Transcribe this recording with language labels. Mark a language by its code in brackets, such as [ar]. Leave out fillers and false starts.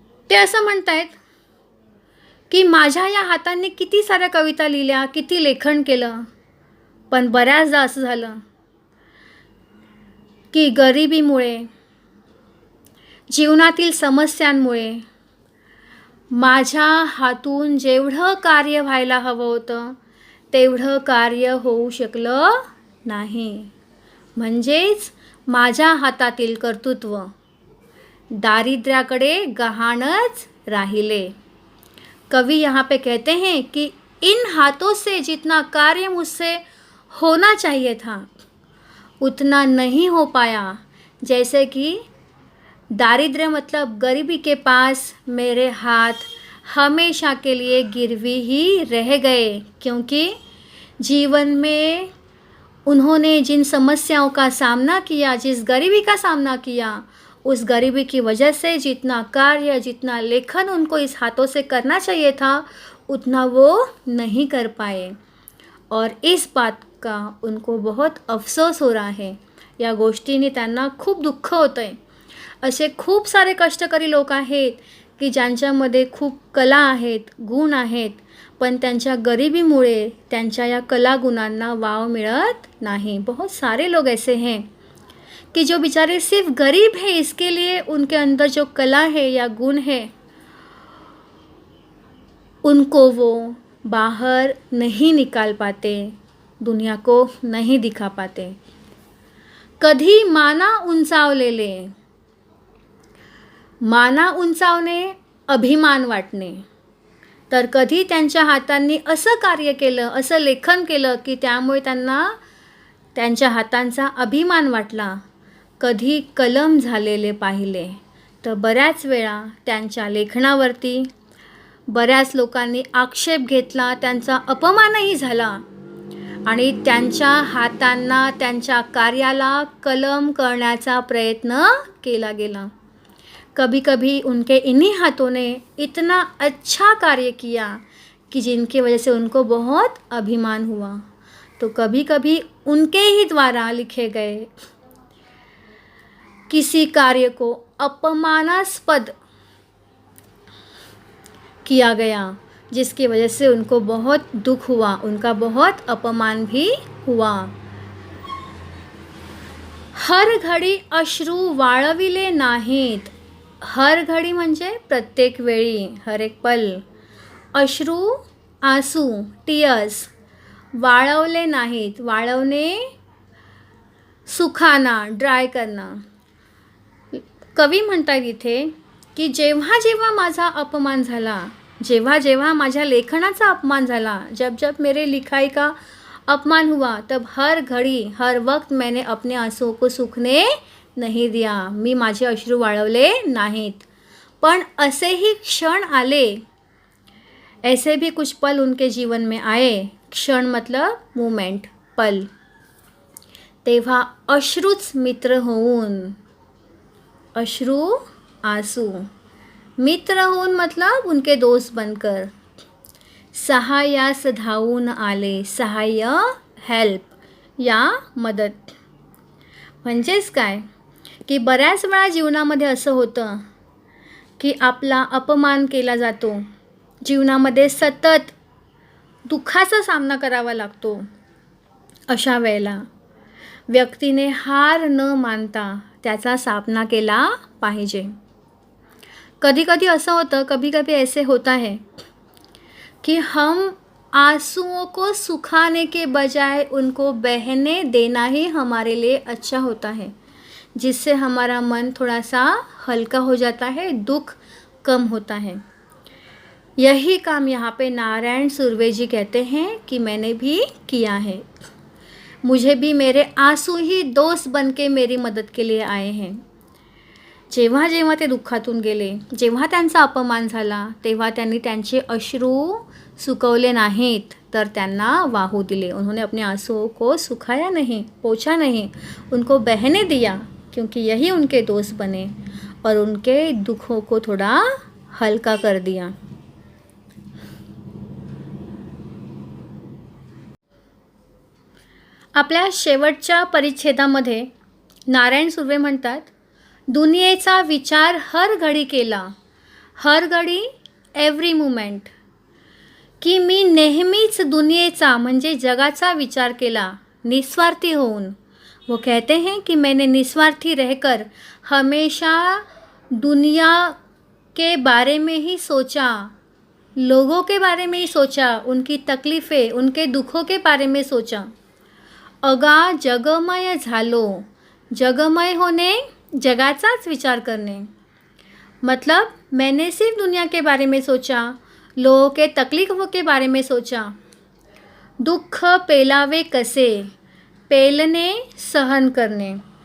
[mr] ते असं म्हणतायत की माझ्या या हातांनी किती साऱ्या कविता लिहिल्या, किती लेखन केलं, पण बऱ्याचदा असं झालं की गरिबीमुळे, जीवनातील समस्यांमुळे माझ्या हातून जेवढं कार्य व्हायला हवं होतं तेवढं कार्य होऊ शकलं नाही. म्हणजेच माझ्या हातातील कर्तृत्व दारिद्र्याकडे गहाणच राहिले. [hi] कवि यहाँ पे कहते हैं कि इन हाथों से जितना कार्य मुझसे होना चाहिए था उतना नहीं हो पाया. जैसे कि दारिद्र्य मतलब गरीबी के पास मेरे हाथ हमेशा के लिए गिरवी ही रह गए, क्योंकि जीवन में उन्होंने जिन समस्याओं का सामना किया, जिस गरीबी का सामना किया, उस गरीबी की वजह से जितना कार्य, जितना लेखन उनको इस हाथों से करना चाहिए था उतना वो नहीं कर पाए. और इस बात का उनको बहुत अफसोस हो रहा है. [mr] या गोष्टीने त्यांना खूप दुःख होतं आहे. असे खूप सारे कष्टकरी लोक आहेत की ज्यांच्यामध्ये खूप कला आहेत, गुण आहेत, पण त्यांच्या गरिबीमुळे त्यांच्या या कलागुणांना वाव मिळत नाही. [hi] बहुत सारे लोग ऐसे हैं कि जो बेचारे सिर्फ गरीब हैं, इसके लिए उनके अंदर जो कला है या गुण है उनको वो बाहर नहीं निकाल पाते, दुनिया को नहीं दिखा पाते. [mr] कधी माना उंचावलेले, माना उंचावणे, अभिमान वाटणे, तर कधी त्यांच्या हातांनी असं कार्य केलं, असं लेखन केलं की त्यामुळे त्यांना त्यांच्या हातांचा अभिमान वाटला. कधी कलम झालेले पाहिले, तर बऱ्याच वेळा त्यांच्या लेखनावरती बऱ्याच लोकांनी आक्षेप घेतला, त्यांचा अपमानही झाला आणि त्यांच्या हातांना, त्यांच्या कार्याला कलम करण्याचा प्रयत्न केला गेला. [hi] कभी कभी उनके इन्हीं हाथों ने इतना अच्छा कार्य किया कि जिनकी वजह से उनको बहुत अभिमान हुआ. तो कभी कभी उनके ही द्वारा लिखे गए किसी कार्य को अपमानास्पद किया गया, जिसकी वजह से उनको बहुत दुख हुआ, उनका बहुत अपमान भी हुआ. [mr] हर घडी अश्रू वाळविले नाहीत. हर घडी म्हणजे प्रत्येक वेळी, [hi] हर एक पल. [mr] अश्रू, आंसू, टीयर्स, वाळवले नाहीत. [hi] वाळवणे, सुखाना, ड्राय करना. [mr] कवी म्हणतात इथे की जेव्हा जेव्हा माझा अपमान झाला, जेव्हा जेव्हा माझ्या लेखनाचा अपमान झाला, [hi] जब जब मेरे लिखाई का अपमान हुआ, तब हर घड़ी हर वक्त मैंने अपने आंसुओं को सूखने नहीं दिया. [mr] मी माझे अश्रू वाळवले नाहीत. पण असेही क्षण आले, [hi] ऐसे भी कुछ पल उनके जीवन में आए. क्षण मतलब मोमेंट, पल. [mr] तेव्हा अश्रूच मित्र होऊन, अश्रू आंसू, मित्र होऊन [hi] मतलब उनके दोस्त बनकर, [mr] सहाय्यास धावून आले. [hi] सहाय्य, हेल्प या मदत. [mr] म्हणजेच काय की बऱ्याच वेळा जीवनामध्ये असं होतं की आपला अपमान केला जातो, जीवनामध्ये सतत दुःखाचा सामना करावा लागतो. अशा वेळेला व्यक्तीने हार न मानता त्याचा सामना केला पाहिजे. [hi] कभी कभी ऐसा होता, कभी कभी ऐसे होता है कि हम आंसुओं को सुखाने के बजाय उनको बहने देना ही हमारे लिए अच्छा होता है, जिससे हमारा मन थोड़ा सा हल्का हो जाता है, दुख कम होता है. यही काम यहाँ पे नारायण सुर्वे जी कहते हैं कि मैंने भी किया है. मुझे भी मेरे आंसू ही दोस्त बन के मेरी मदत के लिए आए हैं. [mr] जेव्हा जेव्हा ते दुःखातून गेले, जेव्हा त्यांचा अपमान झाला, तेव्हा त्यांनी त्यांचे अश्रू सुकवले नाहीत, तर त्यांना वाहू दिले. [hi] उन्होंने अपने आंसुओं को सुखाया नहीं, पोंछा नहीं, उनको बहने दिया, क्योंकि यही उनके दोस्त बने और उनके दुखों को थोड़ा हल्का कर दिया. [mr] आपल्या शेवटच्या परिच्छेदामध्ये नारायण सुर्वे म्हणतात, दुनियेचा विचार हर घडी केला, हर घडी, [en] every moment, [mr] की मी नेहमीच दुनियेचा म्हणजे जगाचा विचार केला, निस्वार्थी होऊन. [hi] वो कहते हैं कि मैंने निस्वार्थी रहकर हमेशा दुनिया के बारे में ही सोचा, लोगों के बारे में ही सोचा, उनकी तकलीफ़ें, उनके दुखों के बारे में सोचा. [mr] अगा जगमय झालो. [hi] जगमय होने, जगाचाच विचार करने. मतलब मैंने सिर्फ दुनिया के बारे में सोचा, लोगों के तकलीफ़ों के बारे में सोचा. [mr] दुःख पेलावे कसे, [hi] पेलने, सहन करने.